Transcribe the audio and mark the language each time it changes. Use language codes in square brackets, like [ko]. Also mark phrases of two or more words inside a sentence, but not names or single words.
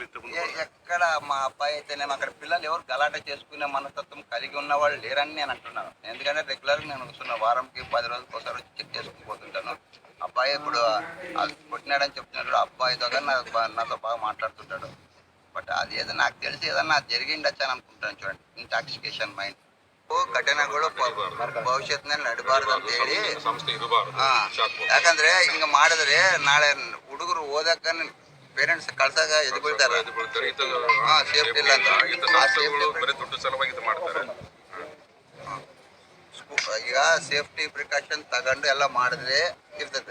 [te] ఎక్కడ మా అబ్బాయి అయితేనేమో అక్కడ పిల్లలు ఎవరు గలాట చేసుకునే మనస్తత్వం కలిగి ఉన్న వాళ్ళు లేరని నేను అంటున్నాను. ఎందుకంటే రెగ్యులర్గా నేను వస్తున్న వారంకి 10 రోజులకు ఒకసారి వచ్చి చెక్ చేసుకుని పోతుంటాను. అబ్బాయి ఇప్పుడు పుట్టినాడని చెప్తున్నాడు. అబ్బాయితో కానీ నాతో బాగా మాట్లాడుతుంటాడు. బట్ అది ఏదో నాకు తెలిసి ఏదన్నా జరిగిండొచ్చు అని అనుకుంటాను. చూడండి, [en] intoxication mind [kn] ಘಟನೆ ಭವಿಷ್ಯತ್ನಲ್ಲಿ ನಡಬಾರ್ದು ಅಂತ ಹೇಳಿ ಯಾಕಂದ್ರೆ ಹಿಂಗ ಮಾಡಿದ್ರೆ ನಾಳೆ ಹುಡುಗರು ಓದಕ್ಕ ಪೇರೆಂಟ್ಸ್ ಕಳ್ಸಾಗ ಎದ್ದು ಬೀಳ್ತಾರೆ. ಸೇಫ್ಟಿ ಇಲ್ಲ ಈಗ ಸೇಫ್ಟಿ ಪ್ರಿಕಾಷನ್ ತಗೊಂಡು ಎಲ್ಲ ಮಾಡಿದ್ರೆ ಇರ್ತೈತೆ.